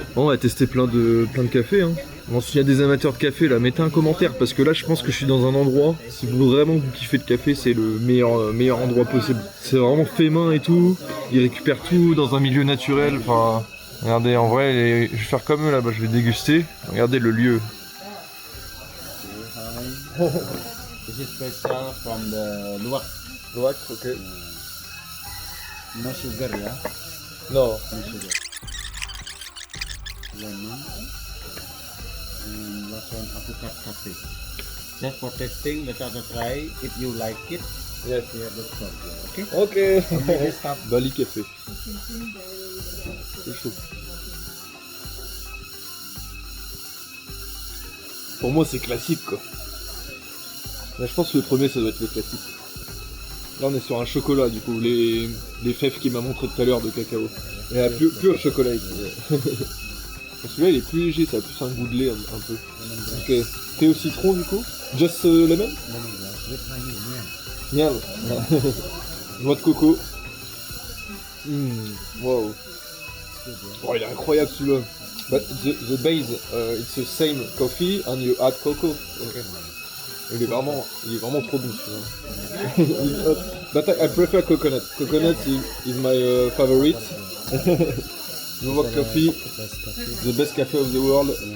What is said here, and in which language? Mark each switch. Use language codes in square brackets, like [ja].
[fr] Bon, on va tester plein de cafés. Hein. Bon, s'il y a des amateurs de café là, mettez un commentaire parce que là je pense que je suis dans un endroit, si vous vraiment vous kiffez le café, c'est le meilleur endroit possible. C'est vraiment fait main et tout, ils récupèrent tout dans un milieu naturel, enfin... Regardez, en vrai, je vais faire comme eux là-bas, je vais déguster. Regardez le lieu. [en] This is special from the Luwak. Luwak, ok. No sugar, yeah? [fr] Non. [en] No sugar. Lemon. And last one, apricot coffee. Just for tasting, let us try. If you like it, Yes. we have the stop here, okay? Ok. Only this cup. [fr] Bali Café. C'est chaud. Pour moi, c'est classique quoi. Là, je pense que le premier, ça doit être le classique. Là, on est sur un chocolat, du coup, les fèves qu'il m'a montré tout à l'heure de cacao. Et un pur chocolat. Celui-là, il est plus léger, ça a plus un goût de lait un peu. Ok. Thé au citron, du coup. [en] Just lemon. Lemon grass with honey, yeah. [fr] Miel. Noix de coco. Wow. Oh, il est incroyable celui-là. [en] But the base, it's the same coffee and you add cocoa. Okay. [fr] Il est vraiment trop bon celui-là. [en] But I prefer coconut. Coconut is my favorite. Luwak coffee, the best café of the world.